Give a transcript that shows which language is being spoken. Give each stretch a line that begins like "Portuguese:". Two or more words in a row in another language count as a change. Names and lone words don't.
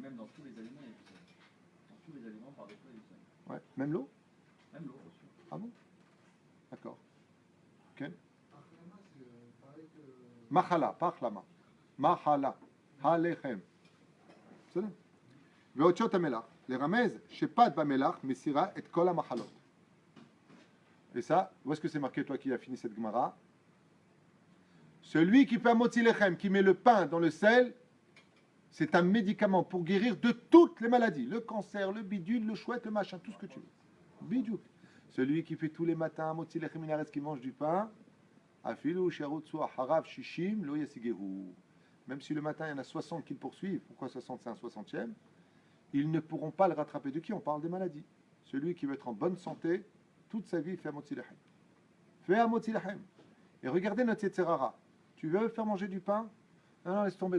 French: Mais même dans tous les aliments, il y a du sel. Dans tous les aliments, par défaut, il y a du sel. Ouais. Même l'eau? Même l'eau, bien sûr. Ah bon? D'accord. Ok. Machala, pas achlama.
Hebrew: מחלה. הלחם.
French: C'est ça?
Hebrew: ואותיות המלח, לרמז שפת במלח מסירה את כל המחלות.
French: Et ça, où est-ce que c'est marqué, toi qui as fini cette Gemara? Celui qui fait
Hebrew: מוציא לחם,
French: qui met le pain dans le sel, c'est un médicament pour guérir de toutes les maladies. Le cancer, le bidule, le chouette, le machin, tout ce que tu veux. Bidou. Celui qui fait tous les matins
Hebrew: מוציא לחם מינרס,
French: qui mange du pain,
Hebrew: אפילו שרצו הרב שישים לא ישיגוהו.
French: Même si le matin il y en a 60 qui le poursuivent, pourquoi 60 c'est un 60e? Ils ne pourront pas le rattraper. De qui on parle? Des maladies. Celui qui veut être en bonne santé, toute sa vie, fait
Hebrew: מוציא לחם.
French: Fais
Hebrew: מוציא לחם.
French: Et regardez notre Yetzerara. Tu veux faire manger du pain? Non, non, laisse tomber.